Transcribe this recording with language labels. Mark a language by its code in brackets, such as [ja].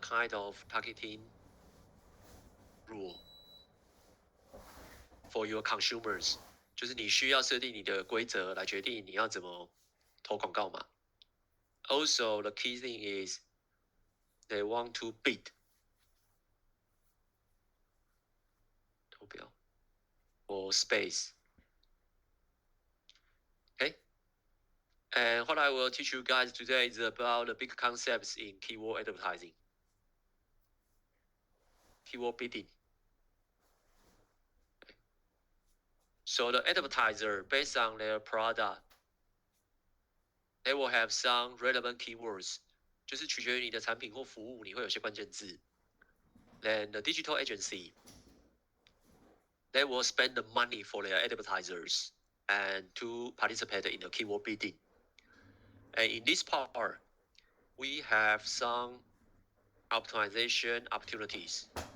[en] kind of targeting rule for your consumers， [zh] 就是你需要设定你的规则来决定你要怎么投广告嘛。 [en] Also, the key thing is they want to bid 投标 for space. Okay. And what I will teach you guys today is about the big concepts in keyword advertising, keyword bidding. Okay. So the advertiser, based on their product, they will have some relevant keywords. [zh] 就是取决于你的产品或服务，你会有些关键字。 [en] Then the digital agency, they will spend the money for their advertisers and to participate in the keyword bidding. And in this part, we have some optimization opportunities.